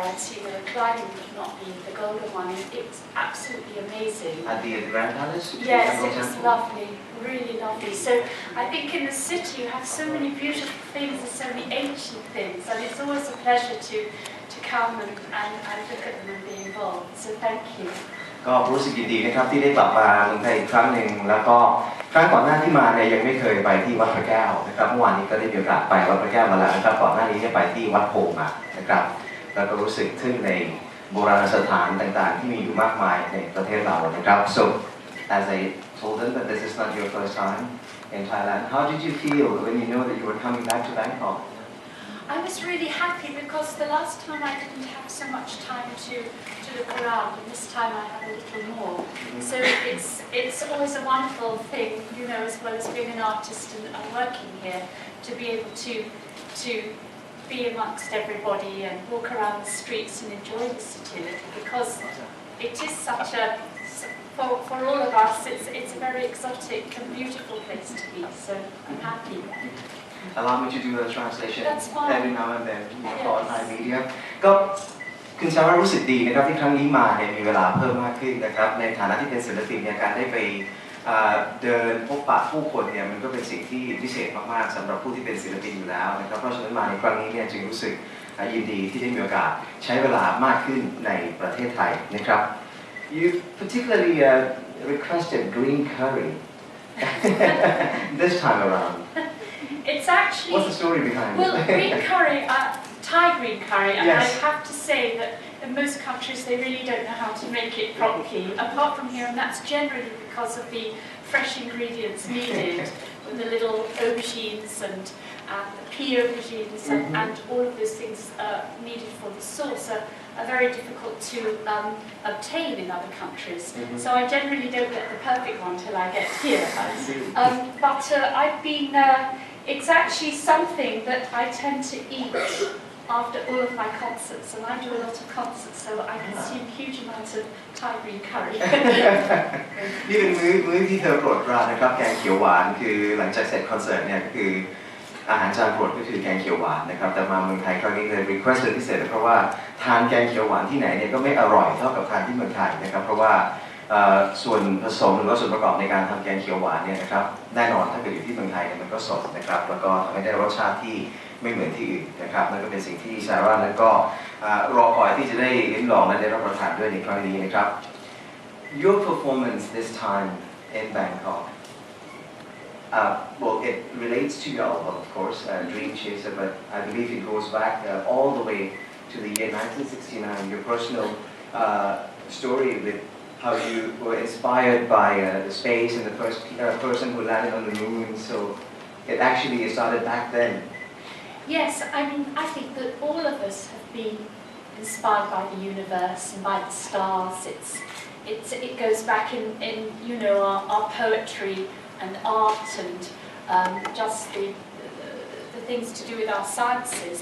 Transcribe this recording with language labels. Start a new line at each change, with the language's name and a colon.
English: I'd seen the reclining, but not the golden one. It was absolutely amazing. At the Grand Palace? Yes, it was lovely, really lovely. So I think in the city you have so many beautiful things and so many ancient things, and it's always a pleasure to come and look at them and be involved. So thank you.
Thai: ก็รู้สึกยินดีนะครับที่ได้กลับมาเมืองไทยอีกครั้งหนึ่งแล้วก็ครั้งก่อนหน้าที่มาเนี่ยยังไม่เคยไปที่วัดพระแก้วนะครับเมื่อวานนี้ก็ได้มีโอกาสไปวัดพระแก้วมาแล้วนะครับก่อนหน้านี้ได้ไปที่วัดโพมานะครับแล้วก็รู้สึกทึ่งในโบราณสถานต่างๆที่มีอยู่มากมายในประเทศเรานะครับ
English: so as I told them that this is not your first time in Thailand how did you feel when you know that you were coming back to Bangkok? I was really happy because the last time I didn't have so much time to look around, and this time I have a little more. So it's always a wonderful thing, you know, as well as being an artist and working here, to be able to be amongst everybody and walk around the streets and enjoy the city a little, because it is such a for all of us it's a very exotic and beautiful place to be. So I'm happy. Allow me to do a translation every now and then for Thai media
Thai: ก็คุณชาวรู้สึกดีนะครับที่ครั้งนี้มาเนี่ยมีเวลาเพิ่มมากขึ้นนะครับในฐานะที่เป็นศิลปินเนี่ยการได้ไปเดินพบปะผู้คนเนี่ยมันก็เป็นสิ่งที่พิเศษมากๆสำหรับผู้ที่เป็นศิลปินอยู่แล้วนะครับเพราะฉะนั้นมาในครั้งนี้เนี่ยจึงรู้สึกยินดีที่ได้มีโอกาสใช้เวลามากขึ้นในประเทศไทยนะครับ
English: You particularly requested green curry this time around. It's actually... What's the story behind it? Well, green curry, Thai green curry, and yes. I have to say that in most countries they really don't know how to make it properly, apart from here, and that's generally because of the fresh ingredients needed, with the little aubergines and the pea aubergines and all of those things needed for the sauce are very difficult to obtain in other countries. So I generally don't get the perfect one till I get here. I see. But I've been... it's actually something that I tend to eat after all of my concerts, and I do a lot of concerts, so I consume huge amounts of Thai green curry.
Thai: นี่เป็นมื้อที่เธอโปรดปรานนะครับแกงเขียวหวานคือหลังจากเสร็จคอนเสิร์ตเนี่ยคืออาหารจานโปรดก็คือแกงเขียวหวานนะครับแต่มาเมืองไทยครั้งนี้เลยรีเควสต์พิเศษเพราะว่าทานแกงเขียวหวานที่ไหนเนี่ยก็ไม่อร่อยเท่ากับทานที่เมืองไทยนะครับเพราะว่า ส่วนผสมหรือว่าส่วนประกอบในการทำแกงเขียวหวานเนี่ยนะครับแน่นอนถ้าเกิดอยู่ที่เมืองไทยเนี่ยมันก็สดนะครับแล้วก็ทำให้ได้รสชาติที่ไม่เหมือนที่อื่นนะครับนั่นก็เป็นสิ่งที่ซาร่านั้นก็ รอคอยที่จะได้ลิ้มลองและได้รับประทานด้วยในครั้งนี้นะครับ
English: Your performance this time in Bangkok well it relates to your album of course Dreamchaser but I believe it goes back all the way to the year 1969 your personal story with how you were inspired by the space and the first person who landed on the moon, so it actually started back then. Yes, I mean, I think that all of us have been inspired by the universe and by the stars. It goes back in you know our poetry and art and just the things to do with our sciences.